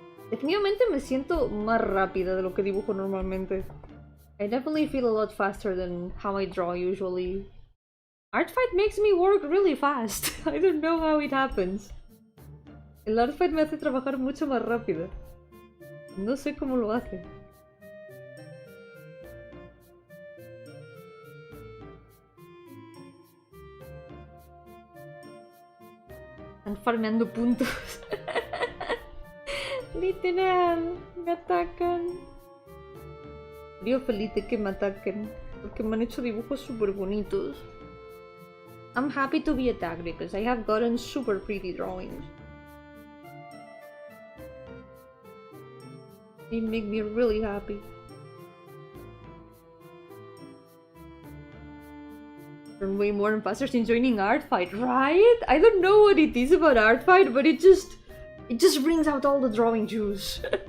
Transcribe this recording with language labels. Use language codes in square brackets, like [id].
[es] Definitivamente me siento más rápida de lo que dibujo normalmente. [en] I definitely feel a lot faster than how I draw usually. Artfight makes me work really fast. I don't know how it happens. [es] El Artfight me hace trabajar mucho más rápido. No sé cómo lo hace. Están farmeando puntos. Literal, me atacan. Río feliz de que me ataquen. porque me han hecho dibujos súper bonitos. [en] I'm happy to be attacked because I have gotten super pretty drawings. They make me really happy. Learn way more and faster since joining art fight, right? I don't know what it is about art fight, but it just brings out all the drawing juice.